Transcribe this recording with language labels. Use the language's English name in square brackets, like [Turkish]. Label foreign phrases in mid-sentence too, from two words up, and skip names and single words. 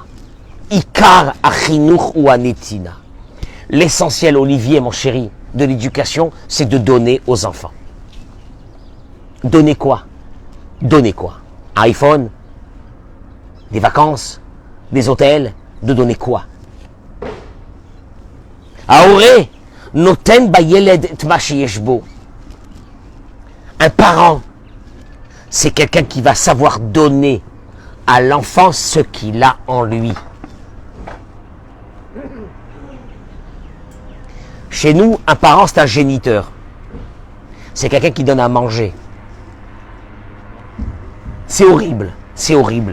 [Hebrew] עיקר החינוך הוא הנתינה. [French] L'essentiel, Olivier, mon chéri, de l'éducation, c'est de donner aux enfants. Donner quoi? Donner quoi? Un iPhone? Des vacances? Des hôtels? De donner quoi? [Hebrew] ההורה, נותן בילד את מה שיש בו. [French] Un parent, c'est quelqu'un qui va savoir donner à l'enfant ce qu'il a en lui. Chez nous, un parent, c'est un géniteur. C'est quelqu'un qui donne à manger. C'est horrible, c'est horrible.